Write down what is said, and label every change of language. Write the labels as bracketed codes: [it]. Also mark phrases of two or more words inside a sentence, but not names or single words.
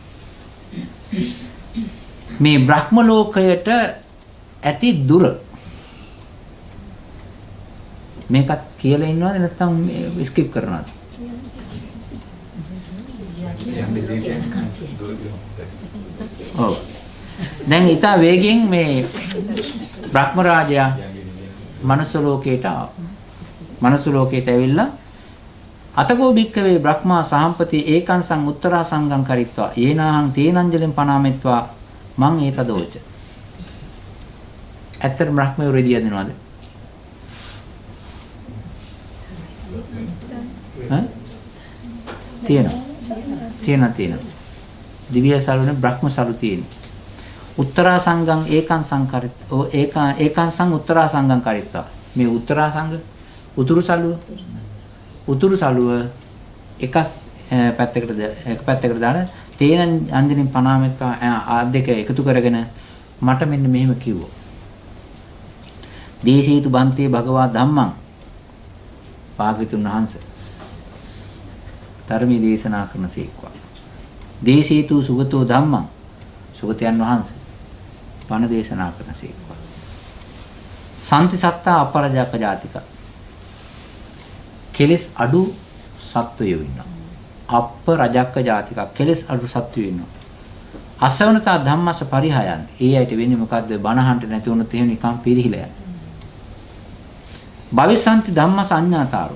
[si] මේ බ්‍රහ්ම ලෝකයට ඇති දුර මේකත් කියලා ඉන්නවද නැත්නම් ස්කිප් කරනවද? ඔව්. දැන් ඊට වේගෙන් මේ බ්‍රහ්ම රාජයා මනුස්ස ලෝකයට ආවා. මනුස්ස ලෝකයට ඇවිල්ලා [pi] අතකෝ භික්කවේ බ්‍රහ්මා සහම්පති ඒකංසං උත්තරා සංඝං කරිත්වා යේනාහං තේනංජලෙන් පනාමෙත්වා මං ඒතදෝච. [si] ඇත්තට බ්‍රහ්මයෝ රෙදිය දෙනවද? තියෙනවා. දිව්‍ය සලුනේ බ්‍රහ්ම සලු තියෙනවා. [pi] උත්තරා සංඝං ඒකං සංකරිත ඒකං සං උත්තරා සංඝං කරිත්වා. [si] මේ උත්තරා සංඝ උතුරු සලුව එක පැත්තකට දාන තේන අන්දිනින් පනාමෙක දෙක එකතු කරගෙන මට මෙන්න මෙහෙම කිව්වා. [pi] දේශීතු බන්තේ භගවා ධම්මං [si] භාග්‍යතුන් වහන්සේ ධර්මයේ දේශනා කරන සීක්වා. [pi] දේශීතු සුගතෝ ධම්මං [si] සුගතයන් වහන්සේ බණ දේශනා කරන සීක්වා. [pi] සම්ති සත්තා අපරජක ජාතික [si] කෙලස් අඩු සත්වයෝ ඉන්නවා. [pi] අපරජක ජාතික [si] කෙලස් අඩු සත්වයෝ ඉන්නවා. [pi] අසවනතා ධම්මස පරිහයන්ති. [si] ඒ ඇයිට වෙන්නේ මොකද්ද? බණහන්ට නැති වුණොත් එහෙම නිකන් පිරිහිලා යනවා. [pi] භවිසන්ති ධම්මස අඤ්ඤාතාරෝ.